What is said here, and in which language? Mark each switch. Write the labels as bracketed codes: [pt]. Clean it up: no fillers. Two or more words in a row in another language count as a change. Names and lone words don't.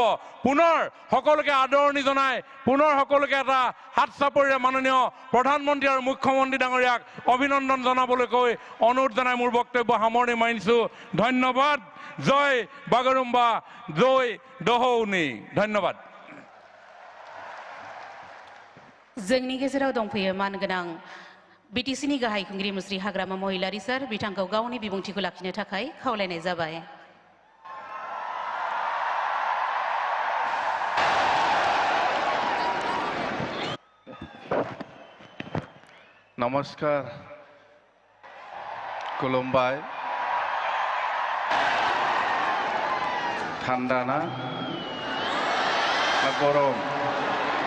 [as] পুনৰ সকলোকে আদৰণি জনাই পুনৰ সকলোকে এটা হাত চাপৰিৰে মাননীয় প্ৰধানমন্ত্ৰী আৰু মুখ্যমন্ত্ৰী ডাঙৰীয়াক অভিনন্দন জনাবলৈ কৈ অনুৰোধ জনাই মোৰ বক্তব্য সামৰণি মাৰিছোঁ। ধন্যবাদ। জয় বাগৰুম্বা, জয় দোহৌনি। ধন্যবাদ। [brx] जोंनि गेजेराव दंफैयो मानगोनां BTCनि गाहाय खुंगिरि मुस्रि हाग्रामा महिलारी सार, बिथांखौ गावनि बिबुंथिखौ लाखिनो थाखाय खावलायनाय जाबाय। [as] নমস্কাৰ, খুলুমবাই। [bn] ঠান্ডা না গরম?